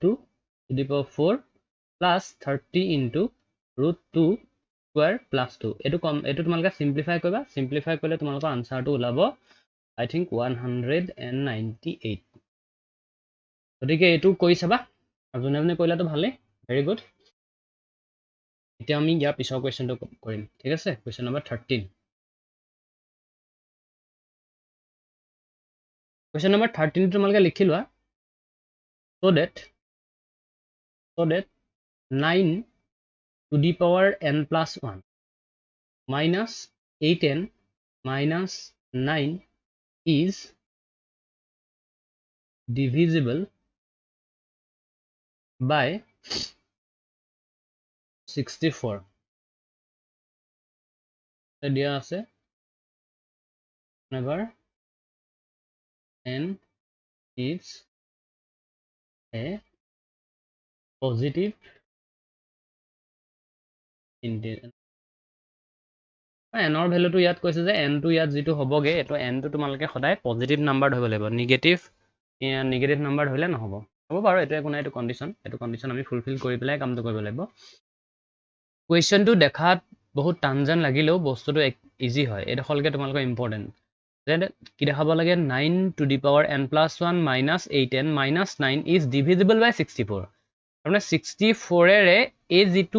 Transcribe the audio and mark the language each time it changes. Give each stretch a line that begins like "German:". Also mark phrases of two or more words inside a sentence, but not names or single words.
English: to the power 4 plus 30 into √2 square plus 2
Assamese: এইটো তোমালোকে চিম্প্লিফাই কৰিবা চিম্প্লিফাই কৰিলে তোমালোকৰ আনচাৰটো ওলাব
English: I think 198
Assamese: গতিকে এইটো কৰি চাবা আৰু যোনে যোনে কৰিলাতো ভালেই
English: very good
Assamese: এতিয়া আমি ইয়াৰ পিছৰ কুৱেশ্যনটো কৰিম ঠিক আছে
English: question number 13 question number 13
Assamese: তোমালোকে লিখি লোৱা
English: so that 9 to the power n plus 1 minus 8n minus 9 is divisible by 64
Assamese: দিয়া আছে
English: whenever n is a positive
Assamese: integer এনৰ ভেলুটো ইয়াত কৈছে যে এনটো ইয়াত যিটো হ'বগে এইটো এনটো তোমালোকে সদায়
English: positive number
Assamese: ধৰিব লাগিব নিগেটিভ নাম্বাৰ ধৰিলে নহ'ব হ'ব বাৰু এইটো একো নাই এইটো কণ্ডিশ্যন আমি ফুলফিল কৰি পেলাই কামটো কৰিব লাগিব কুৱেশ্যনটো দেখাত বহুত টান যেন লাগিলেও বস্তুটো ইজি হয় এইডোখৰলৈকে তোমালোকৰ ইম্পৰ্টেণ্ট যে কি দেখাব লাগে
English: 9 to the power n plus 1 minus 8n minus 9 is divisible by 64
Assamese: তাৰমানে 64ৰে এই যিটো